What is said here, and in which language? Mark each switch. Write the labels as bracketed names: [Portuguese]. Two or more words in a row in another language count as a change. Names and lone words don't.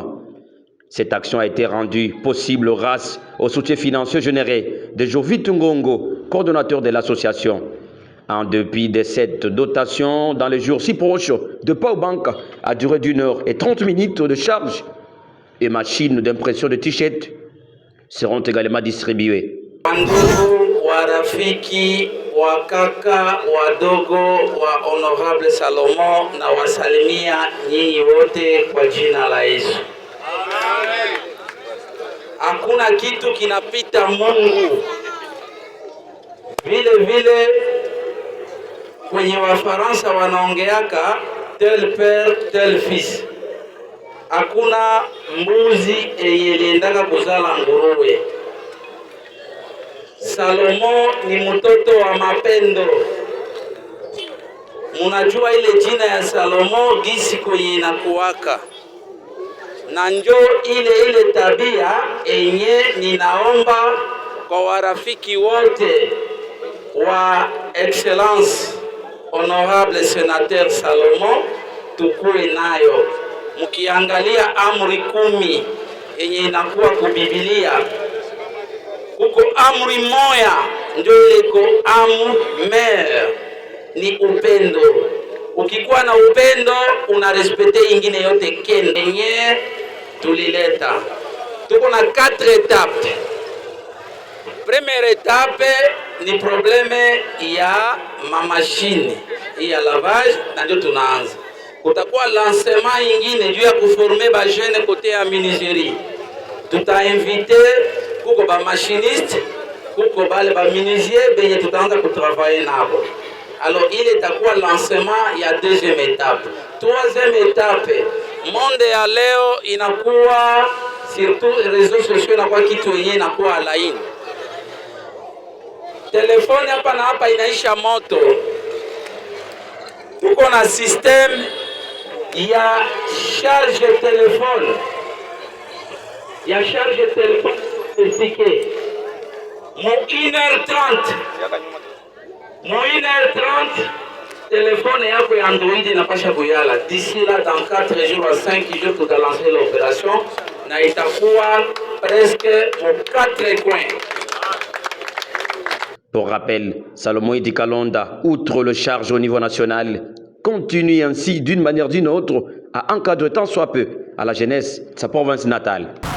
[French] Cette action a été rendue possible grâce au soutien financier généré de Jovit Ngongo, coordonnateur de l'association. En dépit de cette dotation, dans les jours si proches, de Powerbank à durée d'1h30 de charge et machines d'impression de t-shirts seront également distribuées. [Swahili] Ndugu warafiki wakaka wadogo wa honorable Salomon, na wasalimia nyinyi wote kwa jina la Yesu. Hakuna kitu kinapita Mungu. Vile vile kwenye Wafaransa wanaongeaka [French] tel père tel fils. [Swahili] Hakuna mbuzi iliendaka kuzala nguruwe. Salomo ni mtoto wa mapendo. Munajua ile jina ya Salomo gisi kwenye inakuwaka, na njo ile tabia enye ninaomba kwa warafiki wote wa [French] excellence honorable sénateur [Swahili] Salomon tukue nayo. Mukiangalia amri 10 yenye inakuwa kubibilia, kuko amri moya ndio ile ko amer, ni upendo. Ukikuwa na upendo una respecte ingine yote kende yenye tulileta. Tuko na 4 étapes. [French] Première étape [Swahili] ni probleme ya mamashini ya lavage, na ndio tunaanza. Kutakuwa lancement ingine juu ya kuforme ba jeune kote ya menuiserie. Tutainvite kuko ba machiniste, kuko bale ba menuisier benye tutaanza kutravailler nabo. [French] Alors il [Swahili] itakuwa lancement ya [French] deuxième étape. Troisième étape, monde [Swahili] ya leo inakuwa [French] surtout réseaux sociaux, [Swahili] inakuwa kitu yenyewe inakuwa laini. Telefoni hapa na hapa inaisha moto. Tuko na système ya [French] charge téléphone. Ya charge téléphone efficace. [Swahili] Mo 1h30. Mo 1h30 téléphone yako ya Android inapasha kuyala. [French] D'ici là, dans 4 jours à 5 jours, tu vas lancer l'opération. [Swahili] Na itakuwa presque mo 4 coins. [French] Pour rappel, Salomon Idi Kalonda, outre le charge au niveau national, continue ainsi d'une manière ou d'une autre à encadrer tant soit peu à la jeunesse de sa province natale.